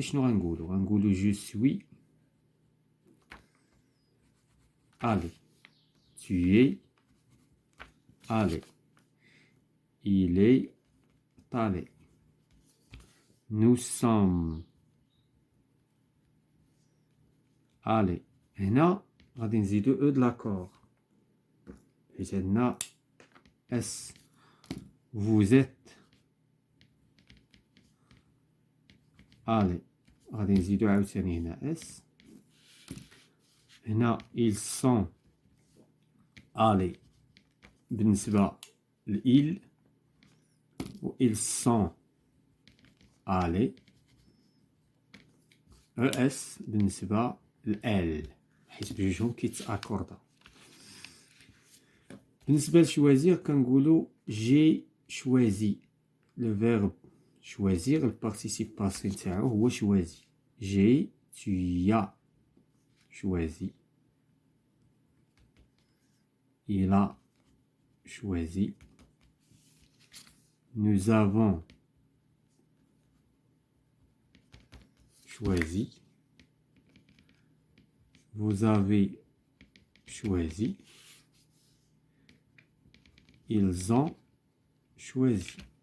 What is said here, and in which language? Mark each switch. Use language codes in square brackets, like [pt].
[ar] شنو غنقولو [fr] je suis allé, tu es allé, il est allé, nous sommes allés. [ar] هنا غادي نزيدو او د لاكور حيت عندنا اس. [fr] vous êtes allés [ar] غادي نزيدو عاوتاني هنا اس. هنا [fr] ils sont allés [ar] بالنسبة لإل و ils sont allés اس بالنسبة لإل حيت بجوجهم كيتأكوردا. بالنسبة لشوازير كنقولو [fr] j'ai choisi. le verbe choisir le participe passé [ar] نتاعو هو [fr] choisi. j'ai, tu as choisi, il a choisi, nous avons choisi, vous avez choisi, ils ont choisi.